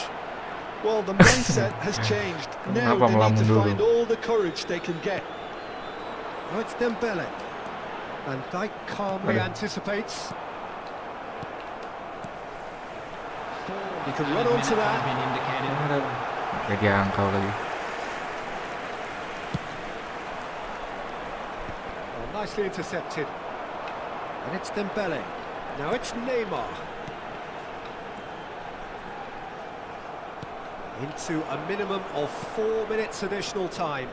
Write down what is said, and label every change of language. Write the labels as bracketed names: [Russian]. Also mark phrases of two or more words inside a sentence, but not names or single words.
[English] Well, the mindset has changed. Now [Indonesian] Kenapa [English] they need to [Indonesian] melamun [English] find [Indonesian] dulu? [English] all the courage they can get. Now it's Dembele. Van Dijk calmly [Indonesian] Aduh. [English] anticipates. He can run onto that. Been indicated. [Indonesian] Gak diangkau lagi. [English] Oh, nicely intercepted. And it's Dembele. Now it's Neymar. Into a minimum of 4 minutes additional time.